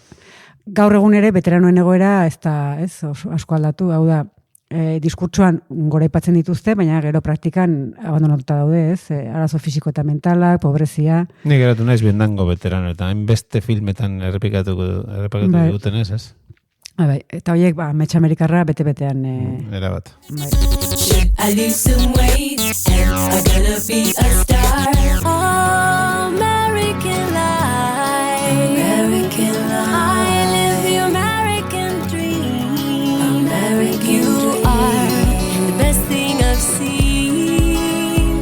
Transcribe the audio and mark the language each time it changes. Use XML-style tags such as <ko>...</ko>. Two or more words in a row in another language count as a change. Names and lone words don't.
<eu>Gaur egun ere, veteranoen egoera ez da, ez, asko aldatu, hau da, diskurtsoan goraipatzen dituzte, baina gero praktikan abandonatuta daude, ez, arazo fisiko eta mentalak, pobrezia. Ni geratu naiz bendango veterano, eta hainbeste filmetan errepikatu duten ez? Bai, eta horiek, amets Amerikarra bete-betean. Erabat. Bai.</eu> <en>I lose some weight and I'm gonna be a star. American life. American life. I live the American dream. You are the best thing I've seen.</en>